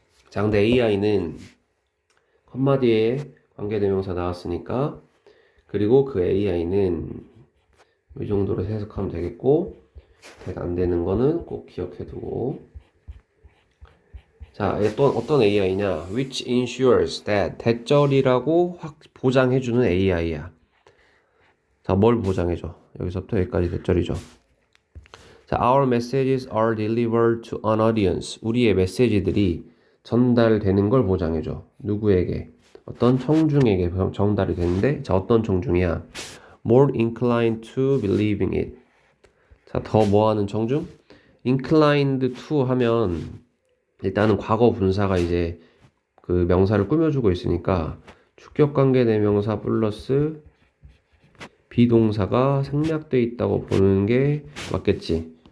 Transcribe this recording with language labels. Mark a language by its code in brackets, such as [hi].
[ko] 자, 근데 AI는 컴마 뒤에 관계대명사 나왔으니까, 그리고 그 AI는 이 정도로 해석하면 되겠고, 안 되는 거는 꼭 기억해두고. 자, 또 어떤 AI냐? [en] Which ensures that, [ko] 대절이라고 보장해주는 AI야. 자, 뭘 보장해줘? 여기서부터 여기까지 대절이죠. [en] 자, our messages are delivered to an audience. [ko] 우리의 메시지들이 전달되는 걸 보장해줘. 누구에게? 어떤 청중에게 전달이 되는데, 자, 어떤 청중이야? [en] More inclined to believing it. [ko] 자, 더 뭐하는 청중? [en] inclined to [ko] 하면 일단은 과거 분사가 이제 그 명사를 꾸며주고 있으니까 주격관계대명사 플러스 비동사가 생략되어 있다고 보는 게 맞겠지.